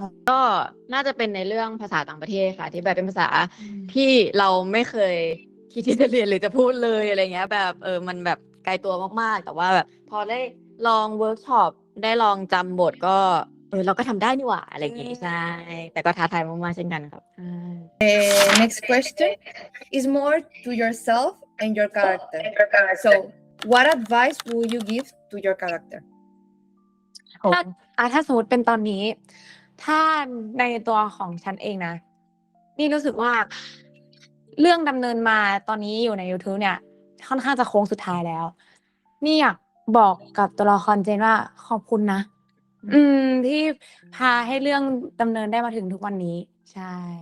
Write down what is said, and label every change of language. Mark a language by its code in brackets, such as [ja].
[th] ก็น่าจะเป็นในเรื่องภาษาต่างประเทศค่ะที่แบบเป็นภาษาที่เราไม่เคยคิดที่จะเรียนหรือจะพูดเลยอะไรเงี้ยแบบมันแบบไกลตัวมากๆแต่ว่าแบบพอได้ลองเวิร์กช็อปได้ลองจำบทก็เราก็ทำได้นี่หว่าอะไรอย่างงี้ใช่แต่ก็ท้าทายมากๆเช่นกันครับ [en] Next question is more to yourself and your character. So, what advice would you give to your character? [th] ถ้าสมมติเป็นตอนนี้ ถ้าในตัวของฉันเองนะนี่รู้สึกว่าเรื่องดำเนินมาตอนนี้อยู่ใน YouTube เนี่ยค่อนข้างจะโค้งสุดท้ายแล้ว นี่อยากบอกกับตัวละครเจนว่าขอบคุณนะที่พาให้เรื่องดำเนินได้มาถึงทุกวันนี้ใช่